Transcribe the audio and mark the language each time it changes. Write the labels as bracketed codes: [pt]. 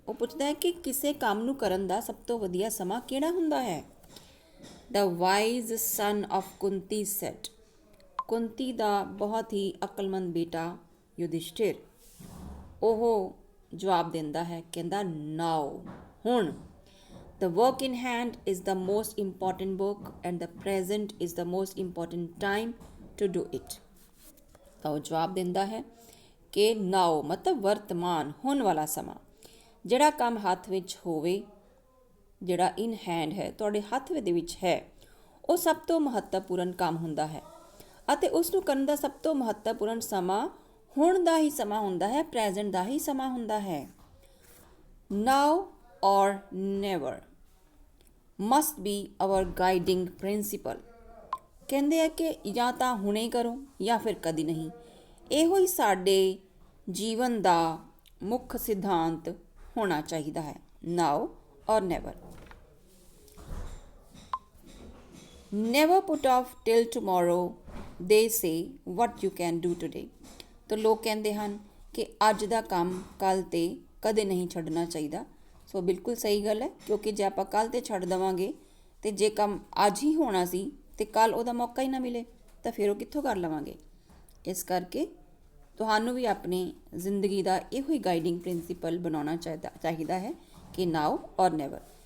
[pa] ਉਹ ਪੁੱਛਦਾ ਹੈ ਕਿ ਕਿਸੇ ਕੰਮ ਨੂੰ ਕਰਨ ਦਾ ਸਭ ਤੋਂ ਵਧੀਆ ਸਮਾਂ ਕਿਹੜਾ ਹੁੰਦਾ ਹੈ। [en] the wise son of Kunti said, [pa] Kunti ਦਾ ਬਹੁਤ ਹੀ ਅਕਲਮੰਦ ਬੇਟਾ ਯੁਧਿਸ਼ਠਿਰ, ਉਹ ਜਵਾਬ ਦਿੰਦਾ ਹੈ, ਕਹਿੰਦਾ ਨਾਓ, ਹੁਣ। [en] The work in hand is the most important book and the present is the most important time to do it. [pa] ਤਾਂ ਉਹ ਜਵਾਬ ਦਿੰਦਾ ਹੈ ਕਿ ਨਾਓ ਮਤਲਬ ਵਰਤਮਾਨ ਹੋਣ ਵਾਲਾ ਸਮਾਂ, ਜਿਹੜਾ ਕੰਮ ਹੱਥ ਵਿੱਚ ਹੋਵੇ, ਜਿਹੜਾ ਇਨ ਹੈਂਡ ਹੈ, ਤੁਹਾਡੇ ਹੱਥ ਦੇ ਵਿੱਚ ਹੈ, ਉਹ ਸਭ ਤੋਂ ਮਹੱਤਵਪੂਰਨ ਕੰਮ ਹੁੰਦਾ ਹੈ ਅਤੇ ਉਸ ਨੂੰ ਕਰਨ ਦਾ ਸਭ ਤੋਂ ਮਹੱਤਵਪੂਰਨ ਸਮਾਂ ਹੁਣ ਦਾ ਹੀ ਸਮਾਂ ਹੁੰਦਾ ਹੈ, ਪ੍ਰੈਜ਼ੈਂਟ ਦਾ ਹੀ ਸਮਾਂ ਹੁੰਦਾ ਹੈ। [en] Now or never must be our guiding principle. [pa] ਕਹਿੰਦੇ ਆ ਕਿ ਜਾਂ ਤਾਂ ਹੁਣੇ ਕਰੋ ਜਾਂ ਫਿਰ ਕਦੀ ਨਹੀਂ। ਇਹੋ ਹੀ ਸਾਡੇ ਜੀਵਨ ਦਾ ਮੁੱਖ ਸਿਧਾਂਤ ਹੋਣਾ ਚਾਹੀਦਾ ਹੈ, ਨਾਓ ਔਰ never. [en] Never put off till tomorrow, they say, what you can do today। [pa] ਤਾਂ ਲੋਕ ਕਹਿੰਦੇ ਹਨ ਕਿ ਅੱਜ ਦਾ ਕੰਮ ਕੱਲ੍ਹ 'ਤੇ ਕਦੇ ਨਹੀਂ ਛੱਡਣਾ ਚਾਹੀਦਾ। ਸੋ ਬਿਲਕੁਲ ਸਹੀ ਗੱਲ ਹੈ, ਕਿਉਂਕਿ ਜੇ ਆਪਾਂ ਕੱਲ੍ਹ 'ਤੇ ਛੱਡ ਦੇਵਾਂਗੇ ਅਤੇ ਜੇ ਕੰਮ ਅੱਜ ਹੀ ਹੋਣਾ ਸੀ ਅਤੇ ਕੱਲ੍ਹ ਉਹਦਾ ਮੌਕਾ ਹੀ ਨਾ ਮਿਲੇ ਤਾਂ ਫਿਰ ਉਹ ਕਿੱਥੋਂ ਕਰ ਲਵਾਂਗੇ। ਇਸ ਕਰਕੇ ਤੁਹਾਨੂੰ ਵੀ ਆਪਣੀ ਜ਼ਿੰਦਗੀ ਦਾ ਇਹੋ ਹੀ ਗਾਈਡਿੰਗ ਪ੍ਰਿੰਸੀਪਲ ਬਣਾਉਣਾ ਚਾਹੀਦਾ ਹੈ ਕਿ ਨਾਓ ਔਰ ਨੈਵਰ।